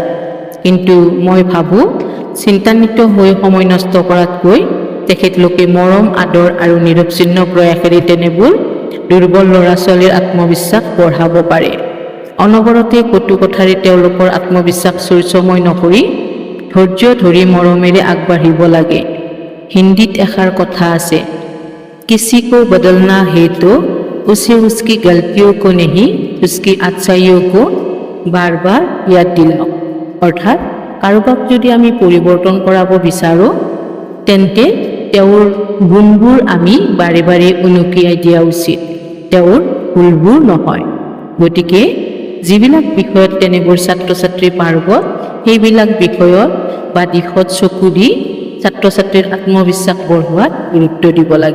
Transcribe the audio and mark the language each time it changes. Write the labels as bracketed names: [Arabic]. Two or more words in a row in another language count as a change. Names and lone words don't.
[Assamese] কিন্তু মই ভাবোঁ চিন্তান্বিত হৈ সময় নষ্ট কৰাতকৈ তেখেতলোকে মৰম আদৰ আৰু নিৰৱচ্ছিন্ন প্ৰয়াসেৰে তেনেবোৰ দুৰ্বল ল'ৰা-ছোৱালীৰ আত্মবিশ্বাস বঢ়াব পাৰে। অনবৰতে কটু কথাৰে তেওঁলোকৰ আত্মবিশ্বাস চৰ্চময় নকৰি ধৈৰ্য ধৰি মৰমেৰে আগবাঢ়িব লাগে। হিন্দীত এষাৰ কথা আছে, [Hindi] किसी को बदलना है तो উसे उसकी गलतियों को नहीं उसकी अच्छाइयों को बार बार याद दिलाओ। [Assamese] অৰ্থাৎ কাৰোবাক যদি আমি পৰিৱৰ্তন কৰাব বিচাৰোঁ তেন্তে তেওঁৰ গুণবোৰ আমি বাৰে বাৰে উনুকিয়াই দিয়া উচিত, তেওঁৰ ভুলবোৰ নহয়। গতিকে যিবিলাক বিষয়ত তেনেবোৰ ছাত্ৰ-ছাত্ৰী পাৰ্গত সেইবিলাক বিষয়ত বা দিশত চকু দি ছাত্ৰ-ছাত্ৰীৰ আত্মবিশ্বাস বঢ়োৱাত গুৰুত্ব দিব লাগে।